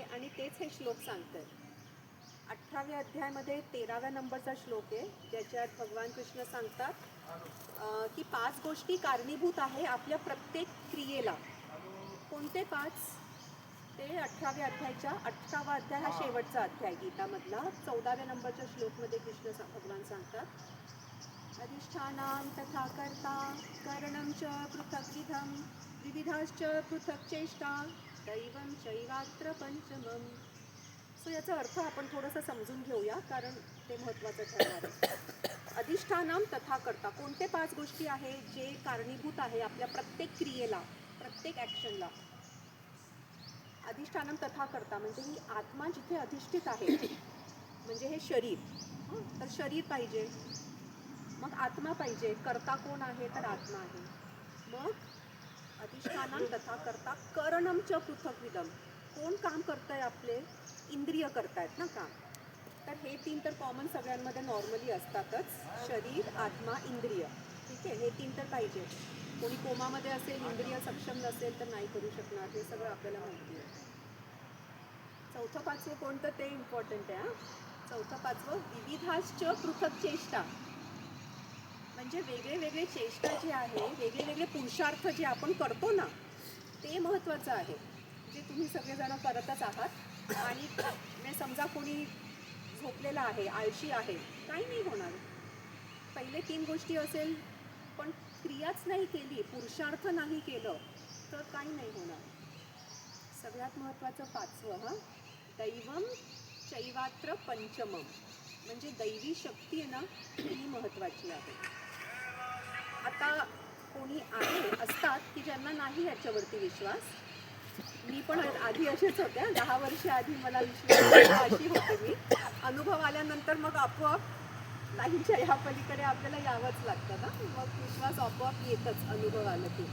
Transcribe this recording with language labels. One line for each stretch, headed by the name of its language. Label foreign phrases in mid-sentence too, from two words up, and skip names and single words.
Marathi: आणि तेच हे श्लोक सांगतात. 18व्या अध्यायामध्ये 13व्या नंबरचा श्लोक आहे, ज्याच्यात भगवान कृष्ण सांगतात की 5 गोष्टी कारणीभूत आहे आपल्या प्रत्येक क्रियेला. कोणते 5? ते 18व्या अध्यायाच्या 18वा अध्याय हा शेवटचा अध्याय गीतामधला 14व्या नंबरच्या श्लोकमध्ये कृष्ण भगवान सांगतात,
Sanskrit: अधिष्ठानं तथा कर्ता करणं च पृथक्विधं विविधाश्च पृथक् चेष्टा दैवं चैवात्र पंचमम्.
Marathi: सो याचा अर्थ आपण थोडंसं समजून घेऊया, कारण ते महत्त्वाचं ठरणार आहे.
Sanskrit: अधिष्ठानं तथा कर्ता,
Marathi: कोणते 5 गोष्टी आहे जे कारणीभूत आहे आपल्या प्रत्येक क्रियेला, प्रत्येक ॲक्शनला.
Sanskrit: अधिष्ठानं तथा कर्ता
Marathi: म्हणजे ही आत्मा जिथे अधिष्ठित आहे, म्हणजे हे शरीर. तर शरीर पाहिजे, मग आत्मा पाहिजे. कर्ता कोण आहे? तर आत्मा आहे. मग
Sanskrit: अधिष्ठानं तथा कर्ता करणं च पृथक्विधं,
Marathi: कोण काम करतंय? आपले इंद्रिय करतायत ना काम. तर हे 3 तर कॉमन सगळ्यांमध्ये नॉर्मली असतातच, शरीर, आत्मा, इंद्रिय. ठीक आहे, हे 3 तर पाहिजे. कोणी कोमामध्ये असेल, इंद्रिय सक्षम नसेल तर नाही करू शकणार, हे सगळं आपल्याला माहिती आहे. 4थं 5वं कोणतं ते इम्पॉर्टंट आहे.
Sanskrit: 4थं 5वं विविधाश्च पृथक् चेष्टा,
Marathi: म्हणजे वेगळे वेगळे चेष्टा जे आहे, वेगळे वेगळे पुरुषार्थ जे आपण करतो ना, ते महत्त्वाचं आहे, जे तुम्ही सगळेजण करतच आहात. आणि समजा कोणी झोपलेला आहे, आळशी आहे, काही नाही होणार. पहिले 3 गोष्टी असेल पण क्रियाच नाही केली, पुरुषार्थ नाही केलं, तर काही नाही होणार. सगळ्यात महत्त्वाचं 5वं,
Sanskrit: दैवं चैवात्र पंचमम,
Marathi: म्हणजे दैवी शक्ती आहे ना, ही महत्त्वाची आहे. आता कोणी असतात की ज्यांना नाही याच्यावरती विश्वास. मी पण आधी असेच होत्या, 10 वर्ष आधी मला विश्वास अशी होते मी. अनुभव आल्यानंतर मग आपोआप लाईनच्या ह्या पलीकडे आपल्याला यावंच लागतं ना, मग विश्वास आपोआप येतच अनुभव आलं की.